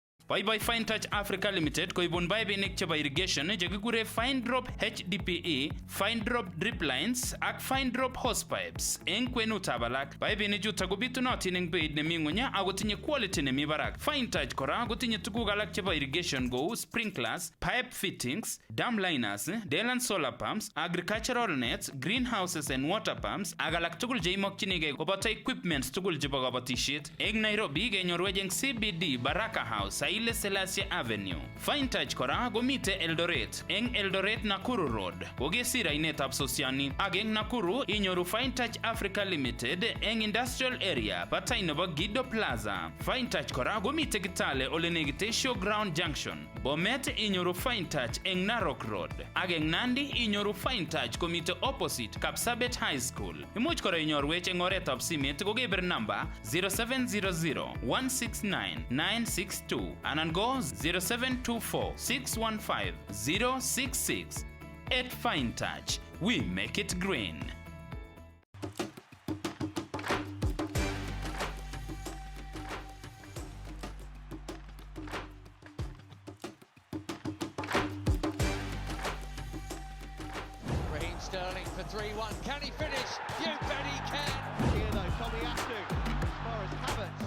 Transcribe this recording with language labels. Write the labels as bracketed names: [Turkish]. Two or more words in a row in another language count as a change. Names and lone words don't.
[Kalenjin] Boy Fine Touch Africa Limited koibun baibinik chebo irrigation chekikure Fine Drop HDPE, Fine Drop Drip Lines ak Fine Drop Hose Pipes. Eng kwenutab alak, baibinik chutok kobitunotin eng beit nemi ng'ony ako tinye quality nemi barak. Fine Touch kora kotinye tuguk alak chebo irrigation kou sprinklers, [English] pipe fittings, dam liners, Delan solar pumps, agricultural nets, greenhouses and water pumps [Kalenjin] ak alak tugul cheimokchinigei koboto equipments tugul chebo kabatishet. Eng Nairobi kenyorwech eng CBD Baraka House, Haile Selassie Avenue. Fine Touch kora komite Eldoret. Eng Eldoret Nakuru Road kokesir ainetab Sosiani. Ak eng Nakuru inyoru Fine Touch Africa Limited eng [English] industrial area [Kalenjin] batai nebo Gido Plaza. Fine Touch kora komite Kitale ole negite Showground Junction. Bomet inyoru Fine Touch eng Narok Road. Ak eng Nandi inyoru Fine Touch komite opposite Kapsabet High School. Imuch kora inyorwech eng oretab simet kokebir namba 0700-169-962 anan go 0724-615-066. [English] At Fine Touch, we make it green. Sterling for 3-1. Can he finish? You bet he can. Here though, Tommy Astu. As far as Havertz.